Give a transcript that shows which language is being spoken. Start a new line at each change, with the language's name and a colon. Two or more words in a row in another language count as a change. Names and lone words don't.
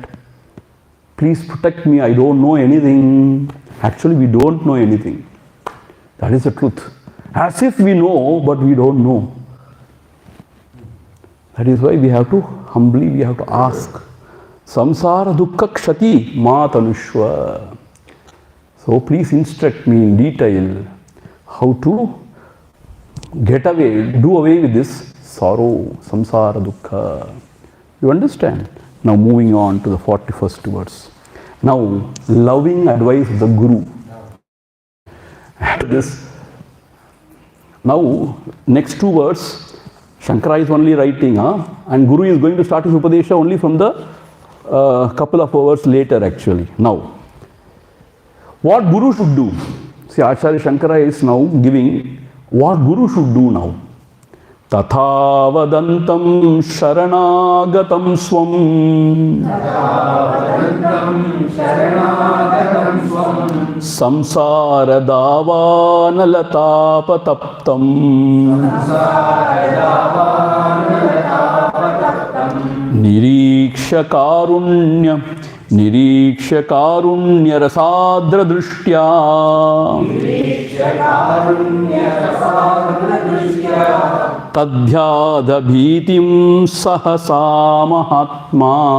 English: Please protect me. I don't know anything. Actually, we don't know anything. That is the truth. As if we know, but we don't know. That is why we have to humbly, we have to ask.
Sanskrit: Samsara dukkha kshati ma tanushva.
English: So please instruct me in detail how to get away, do away with this sorrow,
Sanskrit: samsara dukkha.
English: You understand? Now moving on to the 41st verse. Now, loving advice of the Guru. After this, now, next two words, Shankara is only writing, and Guru is going to start his Upadesha only from the couple of hours later actually. Now, what Guru should do? See, Acharya Shankara is now giving what Guru should do now.
Sanskrit: Tatha vadantam sharanagatam swam samsara davanalatapataptam niriksha karunya rasadra drishtya tadhyada bhitim sahasa mahatma.